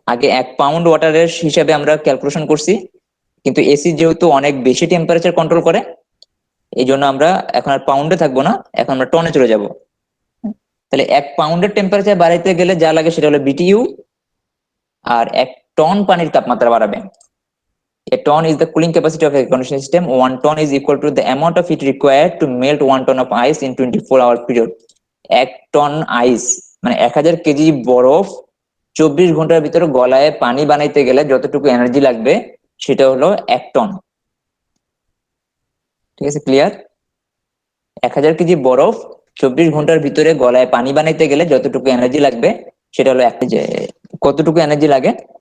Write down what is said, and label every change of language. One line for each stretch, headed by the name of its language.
Bangla: আগে 1 পাউন্ড ওয়াটারের হিসাবে আমরা ক্যালকুলেশন করছি, কিন্তু এসি যেহেতু অনেক বেশি টেম্পারেচার কন্ট্রোল করে, এই জন্য আমরা এখন আর পাউন্ডে থাকবো না, এখন আমরা টনে চলে যাব। তাহলে 1 পাউন্ডের টেম্পারেচার বাড়াইতে গেলে যা লাগে সেটা হলো বিটিইউ, আর 1 টন পানির তাপমাত্রা বাড়াবে।
English: A ton is the cooling capacity of a air conditioning system. 1 ton is equal to the amount of heat required to melt 1 ton of ice in 24-hour period.
Bangla: 1 ton আইস মানে 1000 KG বরফ 24 ঘন্টার ভিতরে গলায় পানি বানাইতে গেলে যতটুকু এনার্জি লাগবে সেটা হলো 1 টন। ঠিক আছে, ক্লিয়ার? 1000 কেজি বরফ 24 ঘন্টার ভিতরে গলায় পানি বানাইতে গেলে যতটুকু এনার্জি লাগবে সেটা হলো যে কতটুকু এনার্জি লাগে?